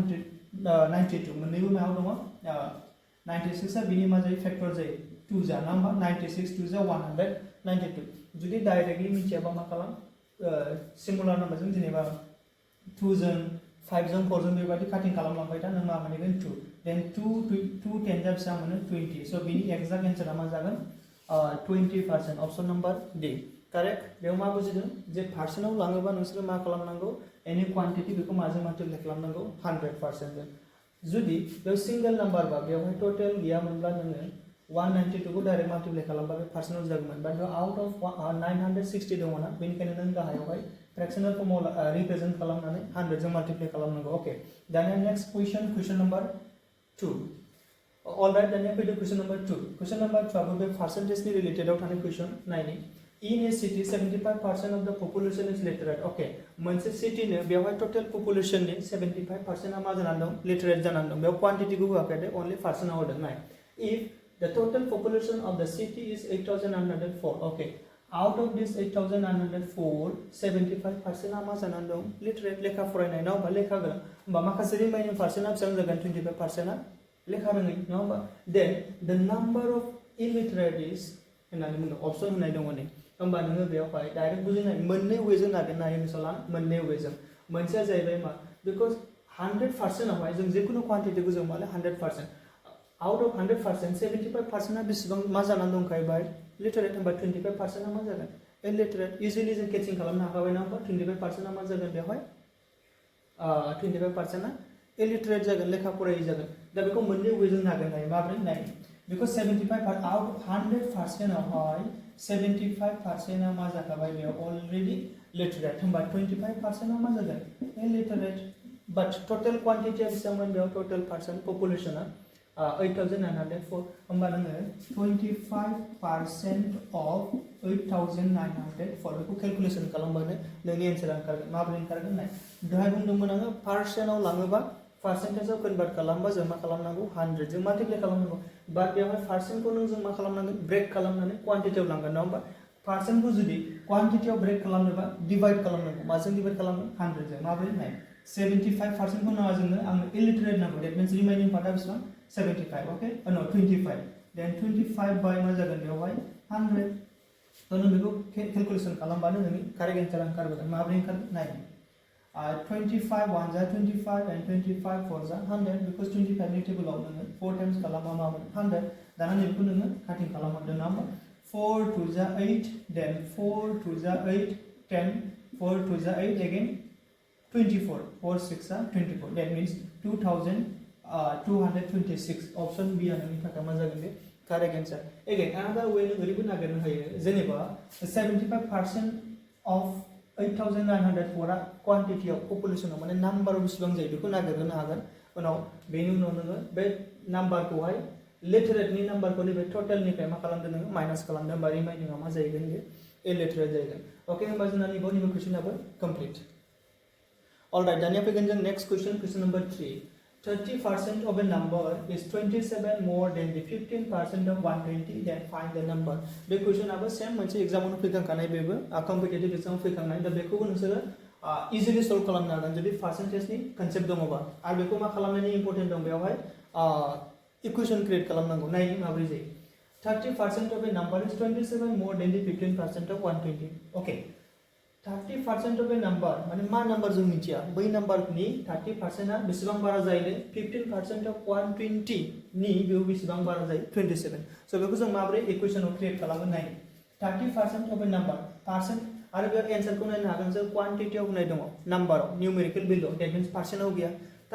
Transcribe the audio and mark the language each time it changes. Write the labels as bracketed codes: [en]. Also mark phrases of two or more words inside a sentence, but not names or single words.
[brx] 192 मोननैबो मायाव दङ 96 आ बिनि मा जायो फैक्टर जायो 2 जा नङा होमबा 96 2 जा 192 जुदि डाइरेक्टलि मिथियाबा मा खालाम [en] singular numberजों [brx] जेनेबा 2 जों 5 जों 4 जों बेबायदि काटिं खालामलांबाय दा नों मा मोनगोन 2 देन 2 10 जा बेसेबां मोनो 20 सो बिनि [en] exact answerआ [brx] मा जागोन 20% [en] option number D correct [brx] बेयाव मा बुजिदों जे पार्सेन्टआव लाङोबा नोंसोर मा खालामनांगौ [en] any quantity [brx] बेखौ माजों माल्टिप्लाइ खालामनांगौ 100% जों जुदि बेयाव [en] single number [brx] बा बेयावहाय टोटल गैयामोनब्ला नोङो 192 को डाइरेक्ट माल्टिप्लाइ खालामबा बे पार्सेन्टआव जागौमोन [en] but out of 960 [brx] दङ ना बेनिखायनो नों गाहायावहाय [en] fractional formआव [brx] रिप्रेजेंट खालामनानै 100 जों माल्टिप्लाइ खालामनांगौ ओके दानिया [en] next question number 2 alright [brx] दानिया फैदो [en] question number 2 [brx] आबो बे परसेंटेजनि रिलेटेडआव थानाय क्वेश्चन नायनि [en] in a city 75% of the population is literate okay [brx] मोनसे सिटीनो बेवहाय [en] total populationनि [brx] 75% आ मा जानानै दं लिटरेट जानानै दं बेयाव क्वान्टिटिखौ होआखै दे [en] only percentआव [brx] होदों नाय [en] if the total population of the city is 8904 okay out of this 8904 [brx] 75% आ मा जानानै दं लिटरेट लेखा फरायनाय ना बा लेखा गोरों होमबा माखासे [en] remaining percentआ [brx] बेसेबां जागोन 25% आ लेखा रोङै नङा होमबा देन [en] the number of illiterate is [brx] होननानै बुंदों अपसन होनाय दङ नै होमबा नोङो बेयावहाय डाइरेक्ट बुजिनाय मोननै वेजों नागिरनो हायो मिसाला मोननै वेजों मोनसेया जाहैबाय मा बिकज 100% आवहाय जों जिखुनु क्वान्टिटिखौ जों माले 100% [en] out of 100% [brx] 75% आ बेसेबां मा जानानै दंखायो बाय लिटरेट होनबा 25% आ मा जागोन इलिटरेट इजिली जों केचिं खालामनो हाखाबाय ना होमबा 25% आ मा जागोन बेवहाय 25% आ इलिटरेट जागोन लेखा फरायै जागोन दा बेखौ मोननै वेजों नागिरनो हायो माब्रै नाय बिकज [en] 75 out of 100% [brx] आवहाय 75% आ मा जाखाबाय बेयाव अलरेडी लिटरेट होनबा 25% आ मा जागोन इलिटरेट [en] but total quantityआ [brx] बेसेबांमोन बेयाव [en] total person populationआ 8904 [brx] होमबा नोङो 25% [en] of 8904 [brx] बेखौ कैलकुलेशन खालामबानो नोंनि एन्सारा ओंखारगोन माब्रै ओंखारगोन नाय दहाय बुंदोंमोन आङो पार्सेन्टआव लाङोबा पार्सेन्टेजआव कन्भार्ट खालामबा जों मा खालामनांगौ 100 जों माल्टिप्लाइ खालामनांगौ बाट बेवहाय पार्सेन्टखौ नों जों मा खालामनांगोन ब्रेक खालामनानै क्वान्टिटियाव लांगोन नङा होमबा पार्सेन्टखौ जुदि क्वान्टिटियाव ब्रेक खालामनोबा डिवाइड खालामनांगौ माजों डिवाइड खालामगोन 100 जों माब्रै नाय 75% को नाङा जोंनो आंनो illiterate नांगौ [en] that means remaining part [brx] आ बेसेबां [en] 75 okay no 25 then 25 by [brx] मा जागोन बेवहाय 100 तो नों बेखौ calculation खालामबानो नोंनि [en] correct answer [brx] ओंखारगोन माब्रै ओंखारगोन नाय 25 1 जा [en] 25 and 25 [brx] 4 जा 100 because 25 नि टेबलाव नोङो [en] 4 times [brx] खालामबा मा मोनो 100 दाना नैबेखौ नोङो काटिं खालामहरदों ना होमबा 4 2 जा 8 then 4 2 जा 8 10 4 2 जा 8 again 24 4 6 जा 24 [en] that means 2226 option B [brx] आ नोंनि थाखाय मा जागोन बे [en] correct answer again another way [brx] नों ओरैबो नागिरनो हायो जेनेबा [en] 75% of 8904 [brx] आ [en] quantity of population [brx] माने number बेसेबां जायो बेखौ नागिरनो हागोन उनाव बेनि उनाव नोङो बे number खौहाय literate नि number खौ नैबे total निफ्राय मा खालामदों नोङो माइनास खालामदों होमबा remaining आ मा जाहैगोन बे illiterate जाहैगोन ओके होमबा जोंना नैबे क्वेश्चनाबो complete alright दानिया फैगोन जों [en] next question number 3 30% of a number is 27 more than the 15% of 120 then find the number [brx] बे क्वेश्चनाबो सेम मोनसे एग्जामावनो फैखांखानाय बेबो [en] competitive exam [brx] फैखांनाय दा बेखौबो नोंसोरो इजिली सल्व खालामनो हागोन जुदि पार्सेन्टेजनि कनसेप्ट दङबा आरो बेखौ मा खालामनायनि इम्पोर्टेन्ट दं बेवहाय [en] equation create [brx] खालामनांगौ नायनि माब्रै जायो [en] 30% of a number is 27 more than the 15% of 120 okay 30% of a number [brx] माने मा नम्बर जों मिथिया बै नम्बरनि 30% आ बेसेबां बारा जायो [en] 15% of 120 [brx] नि बेयाव बेसेबां बारा जायो 27 सो बेखौ जों माब्रै इक्वेशनाव क्रिएट खालामगोन नाय [en] 30% of a number [brx] परसेंट आरो बेयाव एन्सारखौ नायनो हागोन जों क्वान्टिटियाव होनाय दङ नम्बराव [en] numerical value that means percentआव [brx] गैया तार